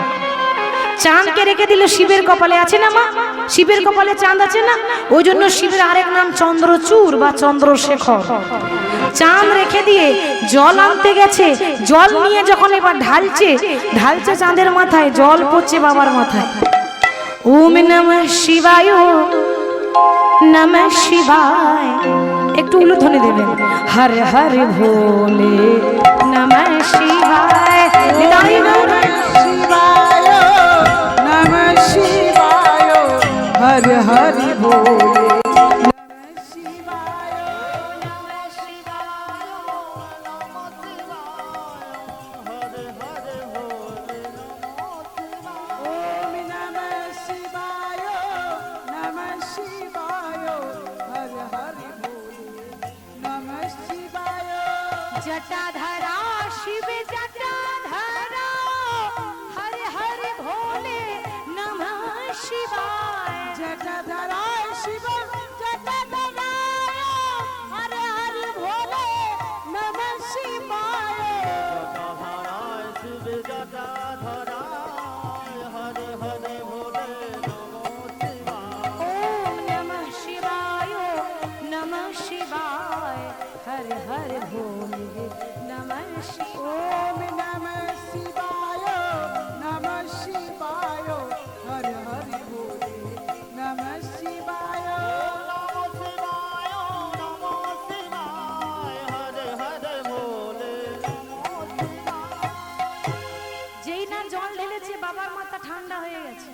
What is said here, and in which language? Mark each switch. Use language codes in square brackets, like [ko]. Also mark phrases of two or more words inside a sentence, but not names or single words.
[bn] চাঁদকে রেখে দিল শিবের কপালে, আছে না মা? শিবের কপালে চাঁদ আছে না? ওই জন্য শিবের আরেক নাম চন্দ্রচূড় বা চন্দ্রশেখর। চাঁদ রেখে দিয়ে জল আনতে গেছে, জল নিয়ে যখন এবার ঢালছে চাঁদের মাথায়, জল পড়ছে বাবার মাথায়। [sa] ওম নমঃ শিবায়, নমঃ শিবায়। [bn] একটু উলুধ্বনি দেবেন। [sa] হর হর ভোলে নমঃ শিবায়। শিবায় নমঃ শিবায়, হর হর ভোলে নমঃ শিবায়, নমঃ শিবায়, নমঃ শিবায়, নমঃ শিবায়, হর হর ভোলে নমঃ শিবায়। জটাধরা শিব জটাধরা, হর হর ভোলে নমঃ শিবায়। জটাধরা শিব জটাধরা, হর হর ভোলে নমঃ শিবায়। শিব জটাধরায় হরে হরে ভোলে নমঃ শিবায়। ওম নমঃ শিবায়, হর হর ভোলে নমঃ শিবায়। ওম নমঃ শিবায়, নমঃ শিবায়, হর হর ভোলে নমঃ শিবায়। [bn] যেই না জল ঢেলেছে, বাবার মাথা ঠান্ডা হয়ে গেছে।